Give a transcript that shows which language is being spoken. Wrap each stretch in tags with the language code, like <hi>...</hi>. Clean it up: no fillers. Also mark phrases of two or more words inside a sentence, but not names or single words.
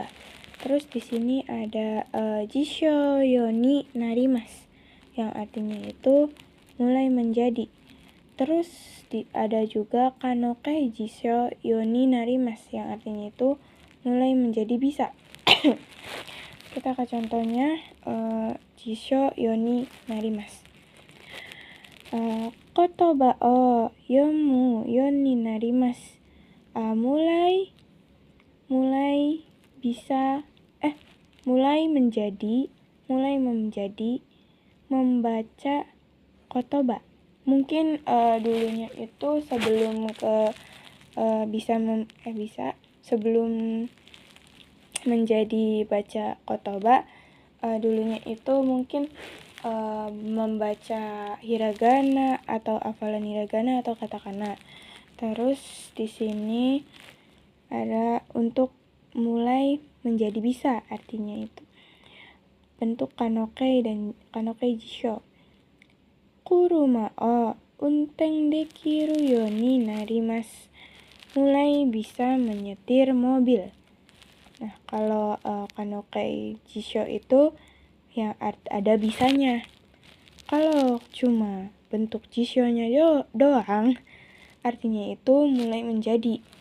<id>Terus di sini ada</id> <ja>辞書 ように なります,</ja> <id>yang artinya itu mulai menjadi. Terus ada juga</id> <ja>可能形 辞書 ように なります,</ja> <id>yang artinya itu mulai menjadi bisa. Kita ke contohnya</id> <ja>辞書 ように なります. 言葉を読むようになります.</ja> <id>Mulai menjadi membaca kotoba. Mungkin dulunya itu sebelum ke sebelum menjadi baca kotoba, dulunya itu mungkin membaca hiragana atau hafalan hiragana atau katakana. Terus di sini ada untuk mulai menjadi bisa, artinya itu. Bentuk kanokei dan</id> <ja>可能形 辞書. 車を運転できるようになります.</ja> <id>Mulai bisa menyetir mobil. Nah, kalau</id> <ja>可能形 辞書</ja> <id>itu yang ada bisanya. Kalau cuma bentuk jisho-nya doang, artinya itu mulai menjadi.</id>